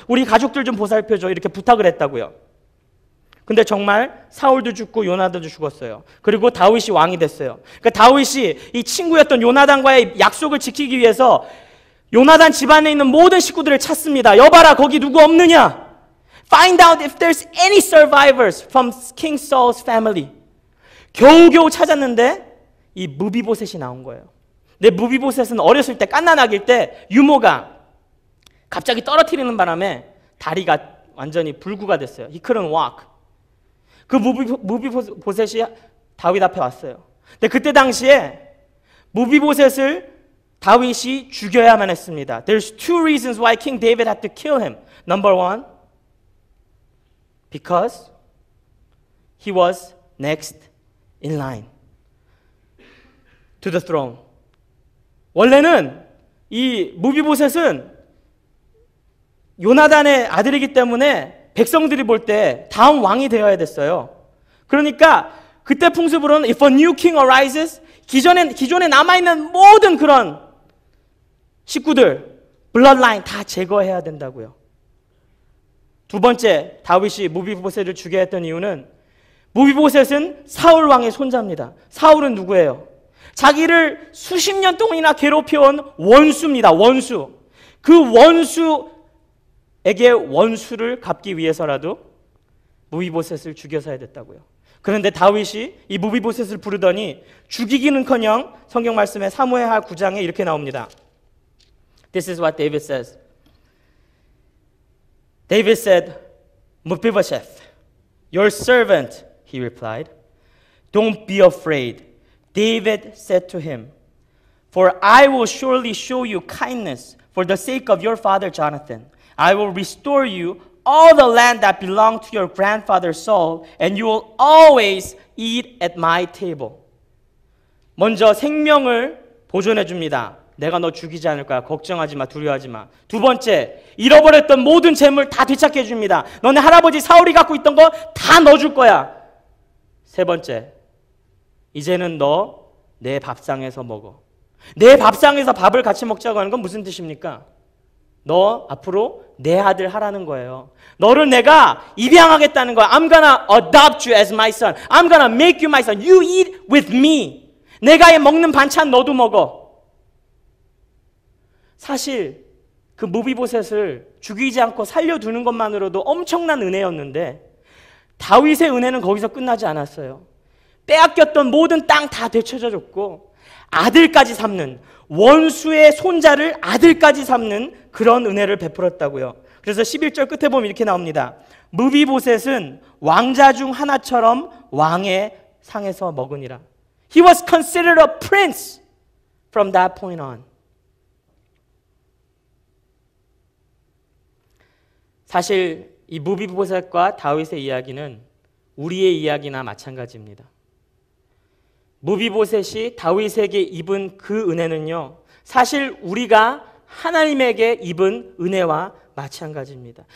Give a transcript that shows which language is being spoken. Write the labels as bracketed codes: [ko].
[ko] 우리 가족들 좀 보살펴줘. 이렇게 부탁을 했다고요. 근데 정말 사울도 죽고 요나단도 죽었어요. 그리고 다윗이 왕이 됐어요. 그러니까 다윗이 이 친구였던 요나단과의 약속을 지키기 위해서 요나단 집안에 있는 모든 식구들을 찾습니다. 여봐라 거기 누구 없느냐? [en] Find out if there's any survivors from King Saul's family. [ko] 겨우겨우 찾았는데 이 무비보셋이 나온 거예요. 근데 무비보셋은 어렸을 때 갓난아기일 때 유모가 갑자기 떨어뜨리는 바람에 다리가 완전히 불구가 됐어요. [en] He couldn't walk. [ko] 그 무비보셋이 다윗 앞에 왔어요. 근데 그때 당시에 무비보셋을 다윗이 죽여야만 했습니다. [en] There's two reasons why King David had to kill him. Number one, because he was next in line to the throne. [ko] 원래는 이 무비보셋은 요나단의 아들이기 때문에 백성들이 볼 때 다음 왕이 되어야 됐어요. 그러니까 그때 풍습으로는 [en] if a new king arises, [ko] 기존에 남아있는 모든 그런 식구들, bloodline 다 제거해야 된다고요. 두 번째, 다윗이 무비보셋을 죽여야 했던 이유는 무비보셋은 사울 왕의 손자입니다. 사울은 누구예요? 자기를 수십 년 동안이나 괴롭혀온 원수입니다. 원수. 그 원수에게 원수를 갚기 위해서라도 무비보셋을 죽여서야 됐다고요. 그런데 다윗이 이 무비보셋을 부르더니 죽이기는커녕 성경 말씀에 사무엘하 9장에 이렇게 나옵니다. [en] This is what David says. David said, Mephibosheth, your servant, he replied. Don't be afraid. David said to him, For I will surely show you kindness for the sake of your father Jonathan. I will restore you all the land that belonged to your grandfather Saul, and you will always eat at my table. [ko] 먼저 생명을 보존해 줍니다. 내가 너 죽이지 않을 거야. 걱정하지 마. 두려워하지 마. 두 번째, 잃어버렸던 모든 재물 다 되찾게 해줍니다. 너네 할아버지 사울이 갖고 있던 거 다 넣어줄 거야. 세 번째, 이제는 너 내 밥상에서 먹어. 내 밥상에서 밥을 같이 먹자고 하는 건 무슨 뜻입니까? 너 앞으로 내 아들 하라는 거예요. 너를 내가 입양하겠다는 거야. [en] I'm gonna adopt you as my son. I'm gonna make you my son. You eat with me. [ko] 내가 먹는 반찬 너도 먹어. 사실 그 무비보셋을 죽이지 않고 살려두는 것만으로도 엄청난 은혜였는데 다윗의 은혜는 거기서 끝나지 않았어요. 빼앗겼던 모든 땅 다 되찾아줬고 아들까지 삼는, 원수의 손자를 아들까지 삼는 그런 은혜를 베풀었다고요. 그래서 11절 끝에 보면 이렇게 나옵니다. 무비보셋은 왕자 중 하나처럼 왕의 상에서 먹으니라. [en] He was considered a prince from that point on. [ko] 사실 이 무비보셋과 다윗의 이야기는 우리의 이야기나 마찬가지입니다. 무비보셋이 다윗에게 입은 그 은혜는요, 사실 우리가 하나님에게 입은 은혜와 마찬가지입니다.